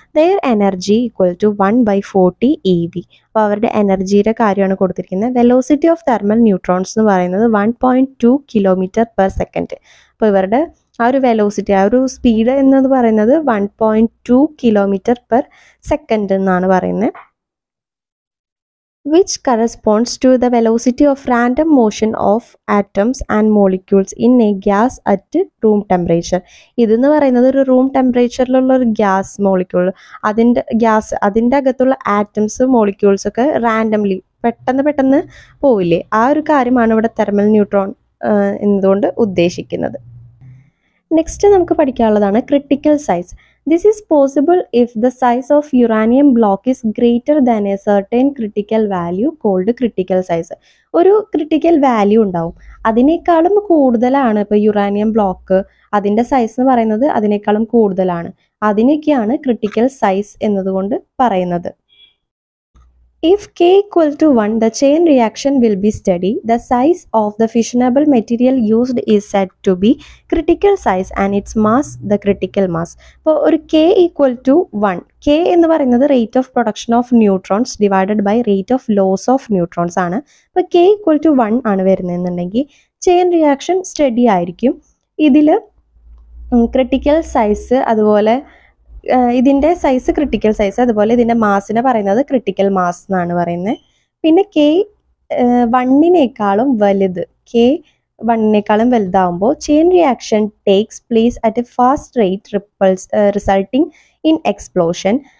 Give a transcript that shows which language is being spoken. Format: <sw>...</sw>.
<en>Their energy equal to 1/40 eV.</en> <ml>അപ്പോൾ അവരുടെ എനർജിയുടെ കാര്യമാണ് കൊടുത്തിരിക്കുന്നത്.</ml> <en>velocity of thermal neutrons</en> <ml>എന്ന് പറയുന്നത്</ml> <en>1.2 km/s.</en> <ml>അപ്പോൾ ഇവരുടെ ആ ഒരു വെലോസിറ്റി, ആ ഒരു സ്പീഡ് എന്നത് പറയുന്നത് 1.2 km/s എന്നാണ് പറയുന്നത്.</ml> <en>which corresponds to the velocity of random motion of atoms and molecules in a gas at room temperature.</en> <ml>ഇതെന്ന് പറയുന്നത് ഒരു റൂം ടെമ്പറേച്ചറിലുള്ള ഒരു ഗ്യാസ് മോളിക്യൂൾ, അതിൻ്റെ അകത്തുള്ള ആറ്റംസ് മോളിക്യൂൾസ് ഒക്കെ റാൻഡംലി പെട്ടെന്ന് പോവില്ലേ, ആ ഒരു കാര്യമാണ് ഇവിടെ തെർമൽ ന്യൂട്രോൺ എന്നതുകൊണ്ട് ഉദ്ദേശിക്കുന്നത്. നെക്സ്റ്റ് നമുക്ക് പഠിക്കാനുള്ളതാണ് critical size.</ml> <en>This is possible if the size of uranium block is greater than a certain critical value called critical size.</en> <ml>ഒരു ക്രിട്ടിക്കൽ വാല്യൂ ഉണ്ടാവും, അതിനേക്കാളും കൂടുതലാണ് ഇപ്പോൾ യുറാനിയം ബ്ലോക്ക്, അതിൻ്റെ സൈസ് എന്ന് പറയുന്നത് അതിനേക്കാളും കൂടുതലാണ്, അതിനൊക്കെയാണ് ക്രിട്ടിക്കൽ സൈസ് എന്നതുകൊണ്ട് പറയുന്നത്.</ml> <en>If K equal to 1, the chain reaction will be steady. The size of the fissionable material used is said to be critical size and its mass the critical mass.</en> <ml>അപ്പോൾ ഒരു</ml> <en>K equal to 1, K</en> <ml>എന്ന് പറയുന്നത്</ml> <en>rate of production of neutrons divided by rate of loss of neutrons</en> <ml>ആണ്. അപ്പോൾ</ml> <en>K equal to 1</en> <ml>ആണ് വരുന്നതെന്നുണ്ടെങ്കിൽ chain reaction study ആയിരിക്കും. ഇതിൽ critical size, അതുപോലെ ഇതിൻ്റെ സൈസ് ക്രിട്ടിക്കൽ സൈസ്, അതുപോലെ ഇതിൻ്റെ മാസിനെ പറയുന്നത് ക്രിട്ടിക്കൽ മാസ് എന്നാണ് പറയുന്നത്. പിന്നെ K 1-നേക്കാളും വലുത്, K 1-നേക്കാളും വലുതാവുമ്പോൾ</ml> <en>Chain reaction takes place at a fast rate resulting in explosion.</en>